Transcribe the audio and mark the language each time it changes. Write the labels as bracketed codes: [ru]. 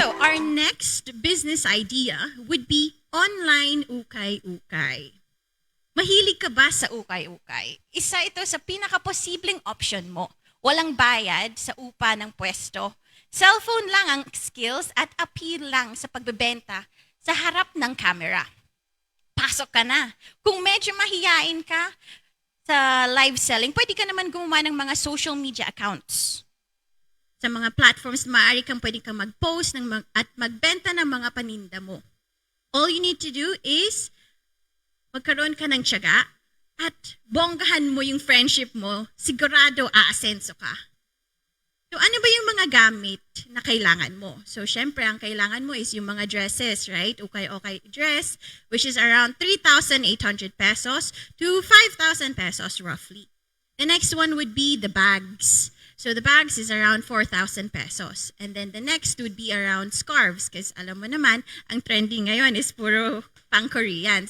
[en] Our next business idea would be online ukay-ukay. [tl] Mahilig ka ba sa ukay-ukay? Isa ito sa pinakaposibleng option mo. Walang bayad sa upa ng pwesto. Cellphone lang ang skills at appeal lang sa pagbebenta sa harap ng camera. Pasok ka na. Kung medyo mahiyain ka sa live selling, pwede ka naman gumawa ng mga social media accounts. Sa mga platforms, maaari kang pwede kang mag-post at magbenta ng mga paninda mo. [en] All you need to do is [tl] magkaroon ka ng tiyaga at bonggahan mo yung friendship mo, sigurado aasenso ka. So ano ba yung mga gamit na kailangan mo? So syempre, ang kailangan mo is yung mga dresses, right? [en] Ukay-ukay dress, which is around 3,800 pesos to 5,000 pesos roughly. The next one would be the bags. So the bags is around 4,000 pesos. And then the next would be around scarves because [tl] alam mo naman, ang trending ngayon is puro pang-Korean.